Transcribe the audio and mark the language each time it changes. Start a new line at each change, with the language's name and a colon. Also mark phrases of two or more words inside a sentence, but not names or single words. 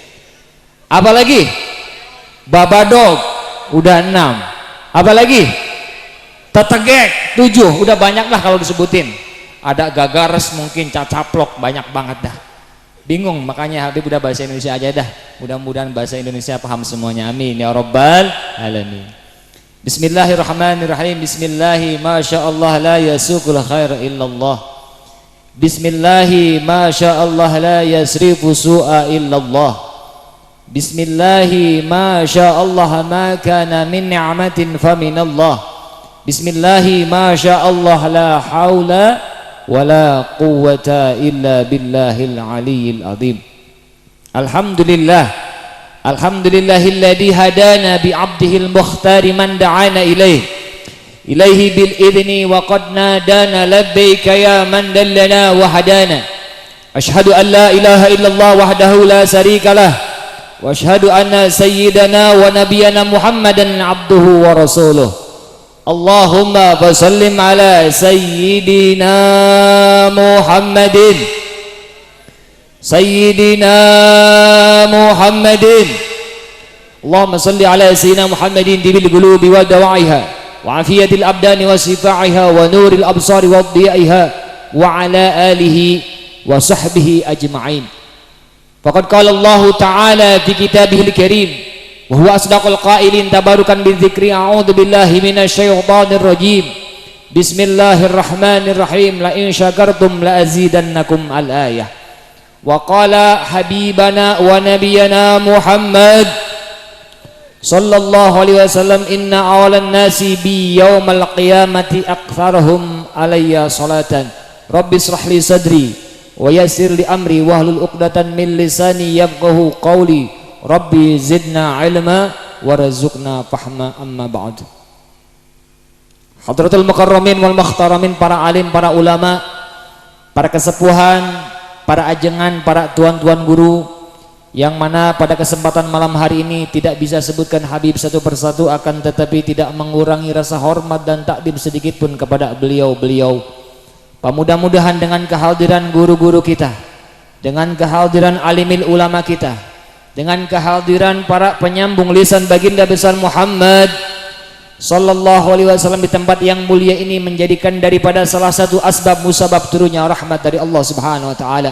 Indonesian: Apa lagi? Babadog. Udah 6. Apa lagi? Tetegek 7, udah banyak lah kalau disebutin. Ada gagares mungkin, cacaplok, banyak banget dah. Bingung, makanya Habib udah bahasa Indonesia aja dah. Mudah-mudahan bahasa Indonesia paham semuanya.
Arabic: آمين يا رب العالمين. بسم الله الرحمن الرحيم. بسم الله ما شاء الله لا يسوق الخير إلا الله. بسم الله ما شاء الله لا يصرف السوء إلا الله. بسم الله ما شاء الله ما كان من نعمة فمن الله. بسم الله ما شاء الله لا حول ولا قوة إلا بالله العلي العظيم. الحمد لله الحمد لله الذي هدانا بعبده المختار من دعانا إليه بالإذن وقد نادانا لبيك يا من دلنا وهدانا. أشهد أن لا إله إلا الله وحده لا شريك له وأشهد أن سيدنا ونبينا محمدا عبده ورسوله. اللهم سلم على سيدنا محمد اللهم صل على سيدنا محمد طب القلوب ودوائها وعافية الأبدان وشفائها ونور الأبصار وضيائها وعلى آله وصحبه أجمعين. فقد قال الله تعالى في كتابه الكريم وهو أصدق القائلين تبركا بذكر أعوذ بالله من الشيطان الرجيم. بسم الله الرحمن الرحيم. لئن شكرتم لأزيدنكم الآية. وقال حبيبنا ونبينا محمد صلى الله عليه وسلم إن أولى الناس بي يوم القيامة أكثرهم علي صلاة رب اشرح لي صدري ويسر لي أمري واحلل عقدة من لساني يفقهوا قولي رب زدنا علما وارزقنا فهما أما بعد. حضرات المكرمين والمحترمين,
Indonesian: para alim, para ulama, para kesepuhan, para ajengan, para tuan-tuan guru, yang mana pada kesempatan malam hari ini tidak bisa sebutkan Habib satu persatu, akan tetapi tidak mengurangi rasa hormat dan takdim sedikit pun kepada beliau-beliau. Mudah-mudahan dengan kehadiran guru-guru kita, dengan kehadiran
Arabic: عالم العلماء
Indonesian: kita, dengan kehadiran para penyambung lisan baginda besar Muhammad
Arabic: صلى الله عليه وسلم
Indonesian: di tempat yang mulia ini, menjadikan daripada salah satu asbab musabab turunnya rahmat dari Allah
Arabic: سبحانه وتعالى.